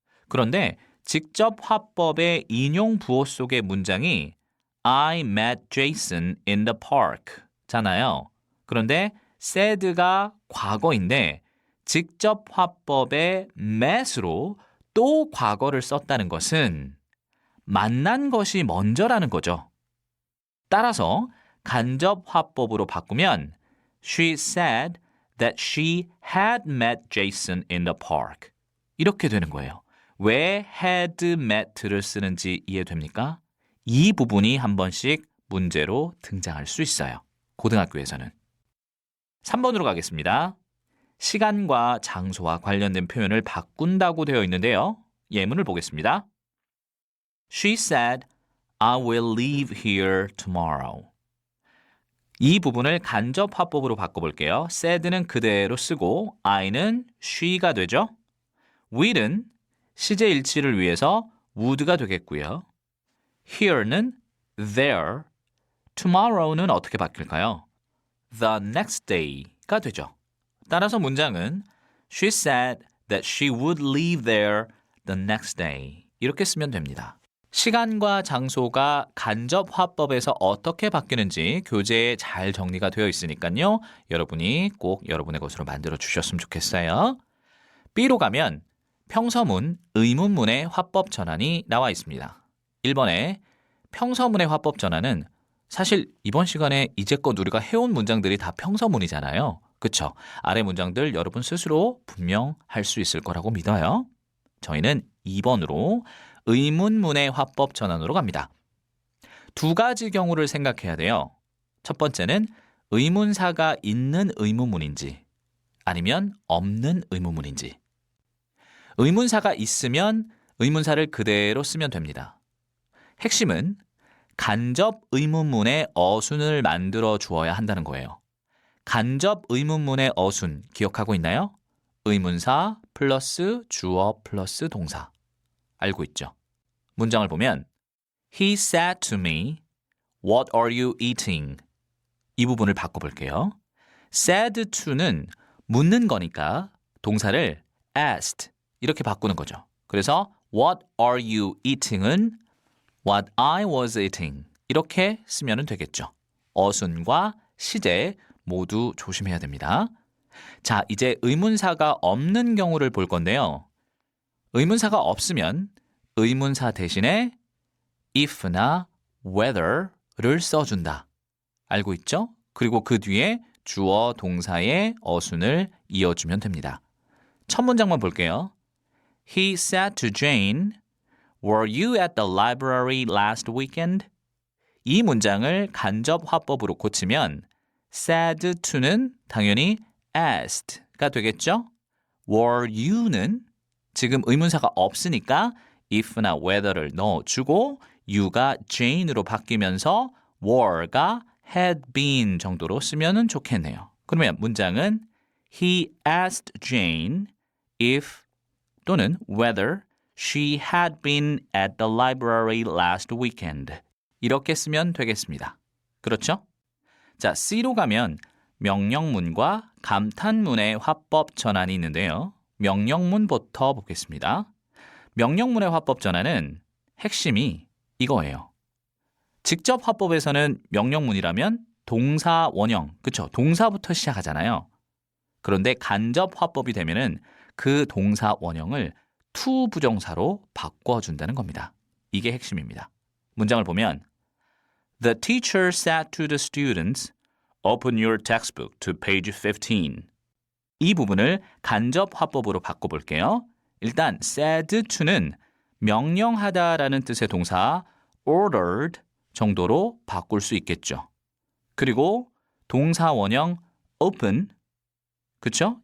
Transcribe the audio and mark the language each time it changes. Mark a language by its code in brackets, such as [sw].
[ko] 그런데 직접 화법의 인용 부호 속의 문장이 [en] I met Jason in the park [ko] 잖아요. 그런데 said가 과거인데 직접 화법의 met으로 또 과거를 썼다는 것은 만난 것이 먼저라는 거죠. 따라서 간접 화법으로 바꾸면 [en] She said that she had met Jason in the park. [ko] 이렇게 되는 거예요. 왜 had met를 쓰는지 이해됩니까? 이 부분이 한 번씩 문제로 등장할 수 있어요. 고등학교에서는. 3번으로 가겠습니다. 시간과 장소와 관련된 표현을 바꾼다고 되어 있는데요. 예문을 보겠습니다. [en] She said, I will leave here tomorrow. [ko] 이 부분을 간접 화법으로 바꿔볼게요. said는 그대로 쓰고 I는 she가 되죠. will은 시제 일치를 위해서 would가 되겠고요. here는 there, tomorrow는 어떻게 바뀔까요? [en] the next day가 되죠. [ko] 따라서 문장은 [en] She said that she would leave there the next day. [ko] 이렇게 쓰면 됩니다. 시간과 장소가 간접 화법에서 어떻게 바뀌는지 교재에 잘 정리가 되어 있으니까요. 여러분이 꼭 여러분의 것으로 만들어 주셨으면 좋겠어요. B로 가면 평서문, 의문문의 화법 전환이 나와 있습니다. 1번에 평서문의 화법 전환은 사실 이번 시간에 이제껏 우리가 해온 문장들이 다 평서문이잖아요. 그쵸? 아래 문장들 여러분 스스로 분명할 수 있을 거라고 믿어요. 저희는 2번으로 의문문의 화법 전환으로 갑니다. 두 가지 경우를 생각해야 돼요. 첫 번째는 의문사가 있는 의문문인지 아니면 없는 의문문인지. 의문사가 있으면 의문사를 그대로 쓰면 됩니다. 핵심은 간접 의문문의 어순을 만들어 주어야 한다는 거예요. 간접 의문문의 어순 기억하고 있나요? 의문사 플러스 주어 플러스 동사. 알고 있죠? 문장을 보면 [en] He said to me, What are you eating? [ko] 이 부분을 바꿔볼게요. said to는 묻는 거니까 동사를 asked 이렇게 바꾸는 거죠. [en] 그래서 What are you eating은 What I was eating [ko] 이렇게 쓰면 되겠죠. 어순과 시제 모두 조심해야 됩니다. 자, 이제 의문사가 없는 경우를 볼 건데요. 의문사가 없으면 의문사 대신에 if나 whether를 써준다. 알고 있죠? 그리고 그 뒤에 주어 동사의 어순을 이어주면 됩니다. 첫 문장만 볼게요. [en] He said to Jane, Were you at the library last weekend? [ko] 이 문장을 간접 화법으로 고치면 said to는 당연히 asked가 되겠죠? Were you는 지금 의문사가 없으니까 if나 whether를 넣어주고 you가 Jane으로 바뀌면서 were가 had been 정도로 쓰면 좋겠네요. 그러면 문장은 [en] He asked Jane if 또는 whether she had been at the library last weekend. [ko] 이렇게 쓰면 되겠습니다. 그렇죠? 자, C로 가면 명령문과 감탄문의 화법 전환이 있는데요. 명령문부터 보겠습니다. 명령문의 화법 전환은 핵심이 이거예요. 직접 화법에서는 명령문이라면 동사 원형, 그쵸? 동사부터 시작하잖아요. 그런데 간접 화법이 되면은 그 동사 원형을 to 부정사로 바꿔준다는 겁니다. 이게 핵심입니다. 문장을 보면 [en] The teacher said to the students, Open your textbook to page 15. [ko] 이 부분을 간접 화법으로 바꿔볼게요. 일단 said to는 명령하다라는 뜻의 동사 ordered 정도로 바꿀 수 있겠죠. 그리고 동사 원형 open, 그쵸?